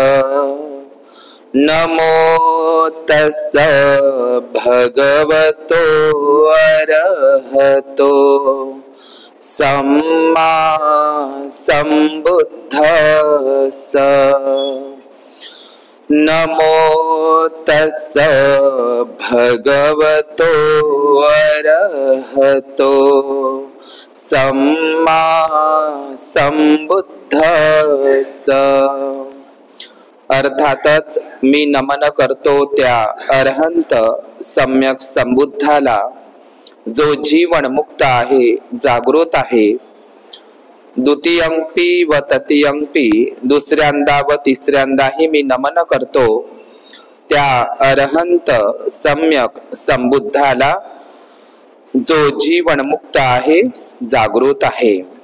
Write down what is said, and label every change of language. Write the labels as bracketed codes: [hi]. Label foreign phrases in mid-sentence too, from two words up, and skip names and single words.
[pi] नमो तस्स भगवतो अरहतो सम्मा सम्बुद्धस्स। नमो तस्स भगवतो अरहतो सम्मा सम्बुद्धस्स। [mr] अर्थातच मी नमन करतो त्या अरहंत सम्यक संबुद्धाला, जो जीवन मुक्त आहे, जागृत आहे। [pi] द्वितीयंपी व तृतीयंपी, [mr] दुसऱ्यांदा व तिसऱ्यांदाही मी नमन करतो त्या अरहंत सम्यक संबुद्धाला, जो जीवन मुक्त आहे, जागृत आहे।